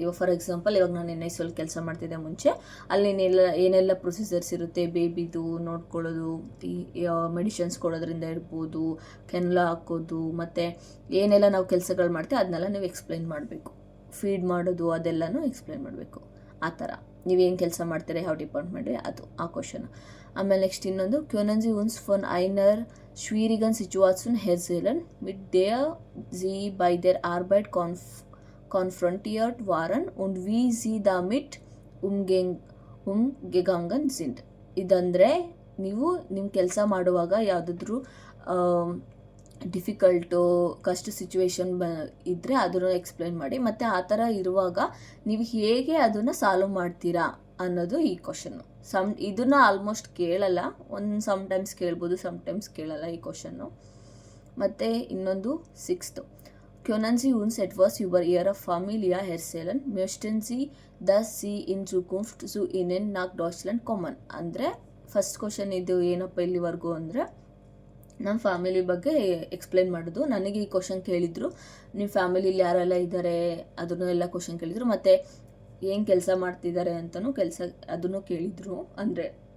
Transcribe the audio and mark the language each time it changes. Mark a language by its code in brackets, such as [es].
[kn] ಇವಾಗ for example ಇವಾಗ ನಾನು NICU ಕೆಲಸ ಮಾಡ್ತಿದ್ದೆ ಮುಂಚೆ. ಅಲ್ಲಿ ಏನೆಲ್ಲ ಪ್ರೊಸೀಜರ್ಸ್ ಇರುತ್ತೆ, ಬೇಬಿದು ನೋಡ್ಕೊಳ್ಳೋದು, ಈ ಮೆಡಿಷನ್ಸ್ ಕೊಡೋದ್ರಿಂದ ಇರ್ಬೋದು, ಕೆನ್ಲ ಹಾಕೋದು, ಮತ್ತು ಏನೆಲ್ಲ ನಾವು ಕೆಲಸಗಳು ಮಾಡ್ತೀವಿ ಅದನ್ನೆಲ್ಲ ನೀವು ಎಕ್ಸ್ಪ್ಲೈನ್ ಮಾಡಬೇಕು. ಫೀಡ್ ಮಾಡೋದು ಅದೆಲ್ಲನೂ ಎಕ್ಸ್ಪ್ಲೈನ್ ಮಾಡಬೇಕು. ಆ ಥರ ನೀವೇನು ಕೆಲಸ ಮಾಡ್ತೀರಾ ಯಾವ ಡಿಪಾರ್ಟ್ಮೆಂಟ್ಗೆ, ಅದು ಆ ಕ್ವಶನ್. ಆಮೇಲೆ ನೆಕ್ಸ್ಟ್ ಇನ್ನೊಂದು, [de] ಕ್ಯೋನನ್ಸಿ ಉನ್ಸ್ ಫಾನ್ ಐನರ್ schwierigen Situationen herzählen, mit der sie bei der Arbeit konfrontiert waren und wie sie damit umgegangen sind. [kn] ಇದಂದರೆ ನೀವು ನಿಮ್ಮ ಕೆಲಸ ಮಾಡುವಾಗ ಯಾವುದಾದ್ರೂ ಡಿಫಿಕಲ್ಟು ಕಷ್ಟ ಸಿಚುವೇಶನ್ ಇದ್ದರೆ ಅದನ್ನು ಎಕ್ಸ್ಪ್ಲೈನ್ ಮಾಡಿ. ಮತ್ತು ಆ ಥರ ಇರುವಾಗ ನೀವು ಹೇಗೆ ಅದನ್ನು ಸಾಲ್ವ್ ಮಾಡ್ತೀರಾ ಅನ್ನೋದು ಈ ಕ್ವಶನ್ನು. ಇದನ್ನು ಆಲ್ಮೋಸ್ಟ್ ಕೇಳಲ್ಲ, ಸಮ್ಟೈಮ್ಸ್ ಕೇಳ್ಬೋದು, ಸಮ್ಟೈಮ್ಸ್ ಕೇಳಲ್ಲ ಈ ಕ್ವಶನ್ನು. ಮತ್ತು ಇನ್ನೊಂದು 6th, [de] können Sie uns etwas über Ihre Familie erzählen? Möchten Sie, dass Sie in Zukunft zu Ihnen nach Deutschland kommen? [kn] ಅಂದರೆ ಫಸ್ಟ್ ಕ್ವಶನ್ ಇದು ಏನಪ್ಪ ಇಲ್ಲಿವರೆಗೂ ಅಂದರೆ ನಮ್ಮ ಫ್ಯಾಮಿಲಿ ಬಗ್ಗೆ ಎಕ್ಸ್ಪ್ಲೈನ್ ಮಾಡೋದು. ನನಗೆ ಈ ಕ್ವಶನ್ ಕೇಳಿದರು, ನಿಮ್ಮ ಫ್ಯಾಮಿಲಿಲಿ ಯಾರೆಲ್ಲ ಇದ್ದಾರೆ ಅದನ್ನು ಎಲ್ಲ ಕ್ವಶನ್ ಕೇಳಿದರು. ಮತ್ತು ಏನು ಕೆಲಸ ಮಾಡ್ತಿದ್ದಾರೆ ಅಂತಲೂ ಅದನ್ನು ಕೇಳಿದರು. ಅಂದರೆ